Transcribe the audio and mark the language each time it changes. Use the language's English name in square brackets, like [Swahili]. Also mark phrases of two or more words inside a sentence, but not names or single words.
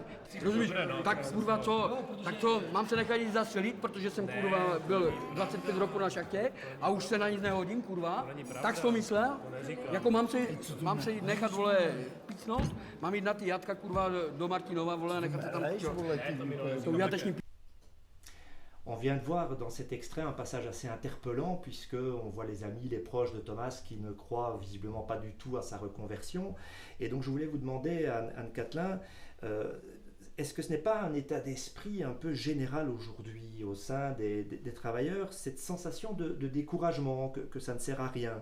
[Czech] Rozumíš? Tak kurva co? Tak co? Mám se nechat jít zastřelit, protože jsem kurva byl 25 roku na šachtě a už se na nic nehodím, kurva? Tak jsi to myslel? Jako mám se jít nechat, vole, pícnout? Mám jít na ty jatka, kurva, do Martinova, vole, nechat se tam to jateční. [French] On vient de voir dans cet extrait un passage assez interpellant puisqu'on voit les amis, les proches de Thomas qui ne croient visiblement pas du tout à sa reconversion. Et donc je voulais vous demander, Anne Catelin, est-ce que ce n'est pas un état d'esprit un peu général aujourd'hui au sein des travailleurs, cette sensation de découragement, que ça ne sert à rien?